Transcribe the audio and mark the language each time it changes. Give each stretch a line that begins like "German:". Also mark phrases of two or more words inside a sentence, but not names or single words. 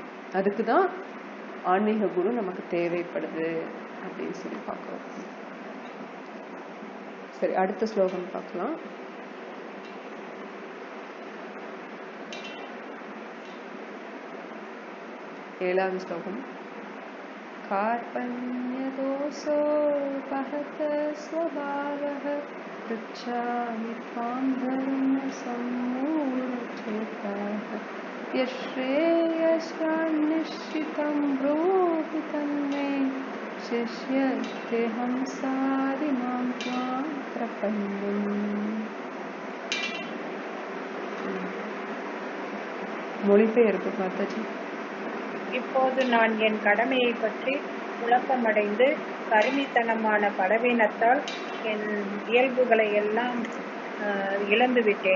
Tamil: அதுக்குதான் ஆன்மீக குரு நமக்கு தேவைப்படுது அப்படின்னு சொல்லி பார்க்கிறோம். சரி, அடுத்த ஸ்லோகம் பார்க்கலாம். ஏழாவது ஸ்லோகம்.
Sanskrit: कार्पण्यदोषो बहत स्वभावः पृच्छामि त्वां धर्मसम्मूढचेताः यश्रेयस्यान्निश्चितं ब्रूहि तन्मे शिष्यस्तेऽहं साधिमां त्वां प्रपन्नम्.
Tamil: மொழிபெயர்ப்பு பார்த்தாச்சு. இப்போது நான் என் கடமையை பற்றி குழப்பமடைந்து கருமித்தனமான பலவீனத்தால் என் இயல்புகளை எல்லாம் இழந்துவிட்டேன்.